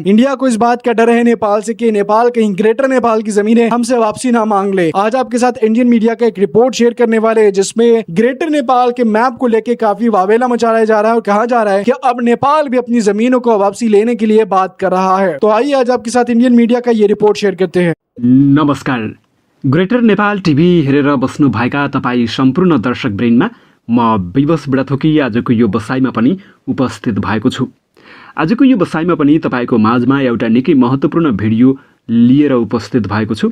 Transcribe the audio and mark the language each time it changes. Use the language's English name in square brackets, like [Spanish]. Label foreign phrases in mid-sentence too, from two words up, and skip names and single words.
[Hindi] इंडिया को इस बात का डर है नेपाल से कि नेपाल कहीं ग्रेटर नेपाल की जमीनें हमसे वापसी ना मांग ले। आज आपके साथ [English] Indian media [Hindi] का एक रिपोर्ट शेयर करने वाले हैं जिसमें ग्रेटर नेपाल के मैप को लेकर काफी वावेला मचाया जा रहा है और कहा जा रहा है कि अब नेपाल भी अपनी जमीनों को वापसी लेने के लिए बात कर रहा है। तो आइए आज आपके साथ [English] Indian media [Hindi] का ये रिपोर्ट शेयर करते हैं। नमस्कार। [Nepali] ग्रेटर नेपाल टिभी हेरेर बस्नुभएका तपाईँ सम्पूर्ण दर्शक वृन्दमा म विवश बुढाथोकी आजको यो बसाइमा पनि उपस्थित भएको छु। आजको यो बसाइमा पनि तपाईँको माझमा एउटा निकै महत्त्वपूर्ण भिडियो लिएर उपस्थित भएको छु।